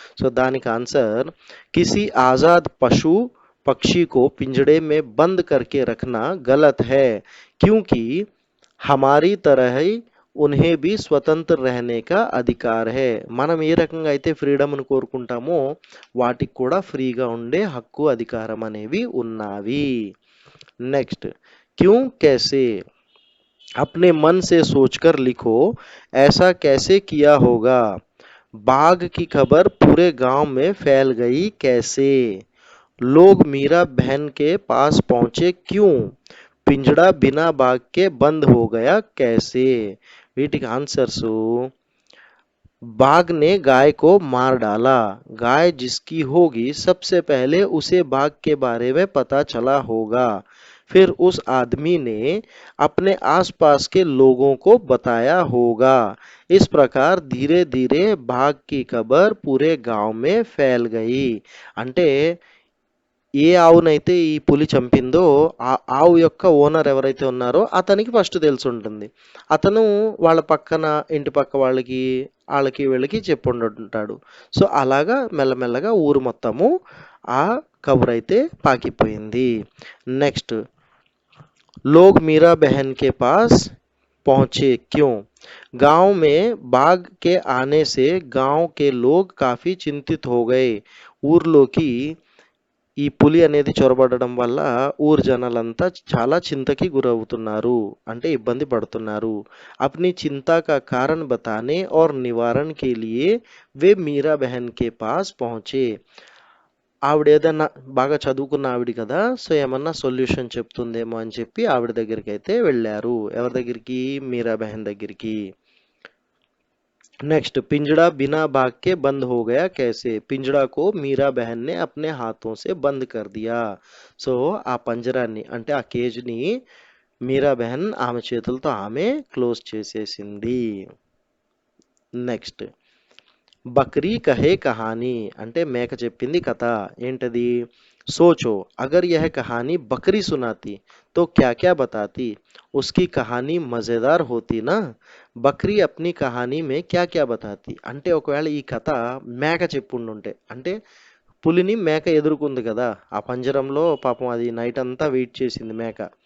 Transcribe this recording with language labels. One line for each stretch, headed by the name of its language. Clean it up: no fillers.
Telugu: So దానికి answer
Hindi: किसी आजाद पशु पक्षी को पिंजड़े में बंद करके रखना गलत है क्योंकि हमारी तरह ही उन्हें भी స్వతంత్ర रहने का अधिकार है.
Telugu: మనం ఏ రకంగా అయితే ఫ్రీడమ్ను కోరుకుంటామో వాటికి కూడా ఫ్రీగా ఉండే హక్కు అధికారం అనేవి ఉన్నవి.
Hindi: నెక్స్ట్. क्यों कैसे. अपने मन से सोचकर लिखो, ऐसा कैसे किया होगा. बाघ की खबर पूरे गांव में फैल गई कैसे. लोग मीरा बहन के पास पहुंचे क्यों. पिंजड़ा बिना बाघ के बंद हो गया कैसे.
Telugu: వీటికి ఆన్సర్స్
Hindi: बाघ ने गाय को मार डाला. गाय जिसकी होगी सबसे पहले उसे बाघ के बारे में पता चला होगा. फिर उस आदमी ने अपने आसपास के लोगों को बताया होगा. इस प्रकार धीरे धीरे बाघ की खबर पूरे गांव में फैल गई.
Telugu: అంటే ఏ ఆవునైతే ఈ పులి చంపిందో ఆ ఆవు యొక్క ఓనర్ ఎవరైతే ఉన్నారో అతనికి ఫస్ట్ తెలిసి ఉంటుంది. అతను వాళ్ళ పక్కన ఇంటి పక్క వాళ్ళకి వీళ్ళకి చెప్పుంటాడు. సో అలాగా మెల్లమెల్లగా ఊరు మొత్తము ఆ కబురు అయితే పాకిపోయింది. నెక్స్ట్.
Hindi: लोग मीरा बहन के पास पहुंचे क्यों. गांव में बाघ के आने से गांव के लोग काफी चिंतित हो गए.
Telugu: ఊర్లోకి ఈ పులి అనేది చొరబడడం వల్ల ఊరు జనాలంతా చాలా చింతకి గురవుతున్నారు, అంటే ఇబ్బంది పడుతున్నారు.
Hindi: अपनी चिंता का कारण बताने और निवारण के लिए वे मीरा बहन के पास पहुंचे.
Telugu: ఆవిడ ఏదన్నా బాగా చదువుకున్న ఆవిడ కదా, సో ఏమన్నా సొల్యూషన్ చెప్తుందేమో అని చెప్పి ఆవిడ దగ్గరికి అయితే వెళ్ళారు. ఎవరి దగ్గరికి, మీరా బెహన్ దగ్గరికి. नेक्स्ट.
Hindi: पिंजड़ा बिना बाघ के बंद हो गया कैसे. पिंजड़ा को मीरा बहन ने अपने हाथों से बंद कर दिया.
Telugu: సో ఆ పంజరాన్ని అంటే ఆ కేజ్ని మీరా బెహన్ ఆమె చేతులతో ఆమె క్లోజ్ చేసేసింది. నెక్స్ట్ బక్రీ కహే కహానీ అంటే మేక చెప్పింది కథ. ఏంటది?
Hindi: सोचो अगर यह कहानी बकरी सुनाती तो क्या क्या बताती, उसकी कहानी मजेदार होती ना, బక్రీ అప్ని కహానీ మే క్యా క్యా బతాతి
Telugu: అంటే ఒకవేళ ఈ కథ మేక చెప్పుండుంటే, అంటే పులిని మేక ఎదుర్కొంది కదా ఆ పంజరంలో, పాపం అది నైట్ అంతా వెయిట్ చేసింది మేక.